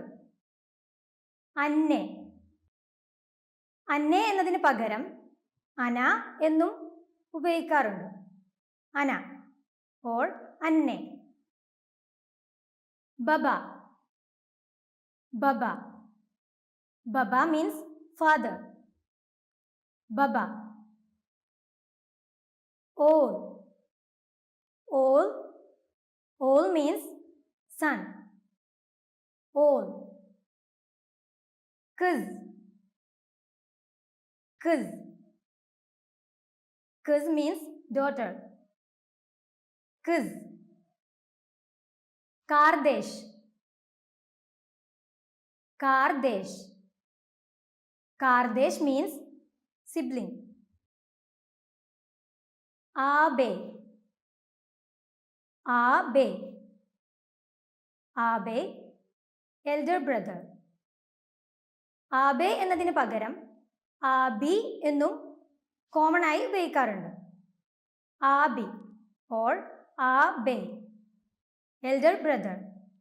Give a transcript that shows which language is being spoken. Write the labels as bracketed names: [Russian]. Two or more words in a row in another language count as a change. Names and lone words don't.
[Malayalam] അന്നെ, അന്നെ എന്നതിന് പകരം അന എന്നും ഉപയോഗിക്കാറുണ്ട്. [Turkish] ana or anne. baba, baba, baba [English] means father. [Turkish] baba. oğul, oğul, oğul [English] means son. [Turkish] ഓൾ. kız, kız, kız [English] means daughter. [Turkish] kız. kardeş, kardeş, kardeş [English] means sibling. [Turkish] ağabey, ağabey, ağabey [English] elder brother. [Malayalam] ആബേ എന്നതിന് പകരം ആബി എന്നും കോമൺ ആയി ഉപയോഗിക്കാറുണ്ട്. [Turkish] abi or abe [English] elder brother.